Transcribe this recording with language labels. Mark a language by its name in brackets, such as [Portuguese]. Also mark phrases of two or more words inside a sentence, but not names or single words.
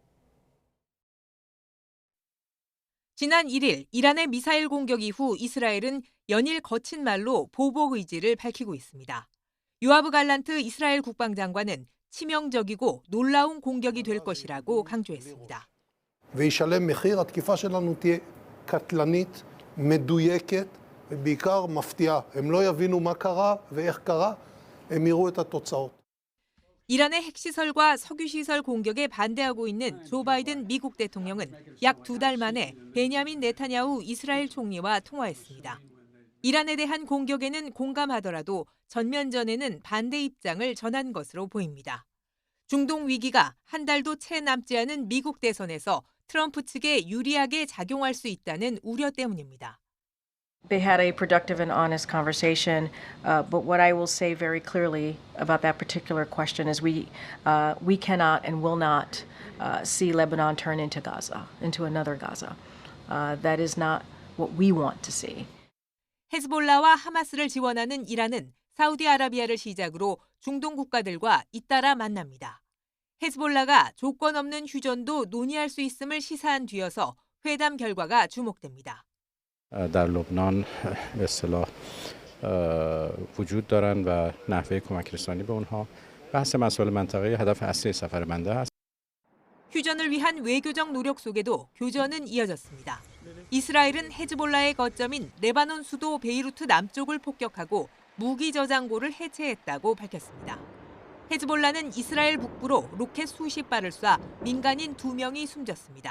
[Korean] 지난 1일 이란의 미사일 공격 이후 이스라엘은 연일 거친 말로 보복 의지를 밝히고 있습니다. 요아브 갈란트 이스라엘 국방장관은 치명적이고 놀라운 공격이 될 것이라고 강조했습니다. [Hebrew] וישלם מחיר, התקיפה שלנו תהיה קטלנית, מדויקת ובעיקר מפתיעה. הם לא יבינו מה קרה ואיך קרה, הם יראו את התוצאות. [Korean] 이란의 핵시설과 석유시설 공격에 반대하고 있는 조 바이든 미국 대통령은 약 2달 만에 베냐민 네타냐후 이스라엘 총리와 통화했습니다. 이란에 대한 공격에는 공감하더라도 전면전에는 반대 입장을 전한 것으로 보입니다. 중동 위기가 한 달도 채 남지 않은 미국 대선에서 트럼프 측에 유리하게 작용할 수 있다는 우려 때문입니다. [English] They had a productive and honest conversation, but what I will say very clearly about that particular question is we cannot and will not see Lebanon turn into Gaza, into another Gaza. That is not what we want to see. [Korean] 헤즈볼라와 하마스를 지원하는 이란은 사우디아라비아를 시작으로 중동 국가들과 잇따라 만납니다. 헤즈볼라가 조건 없는 휴전도 논의할 수 있음을 시사한 뒤여서 회담 결과가 주목됩니다. [Persian] در لبنان به اصطلاح وجود دارن و نحوه کمک رسانی به اونها بحث مسائل منطقه‌ای هدف اصلی سفر بنده است. [Korean] 휴전을 위한 외교적 노력 속에도 교전은 이어졌습니다. 이스라엘은 헤즈볼라의 거점인 레바논 수도 베이루트 남쪽을 폭격하고 무기 저장고를 해체했다고 밝혔습니다. 헤즈볼라는 이스라엘 북부로 로켓 수십 발을 쏴 민간인 2명이 숨졌습니다.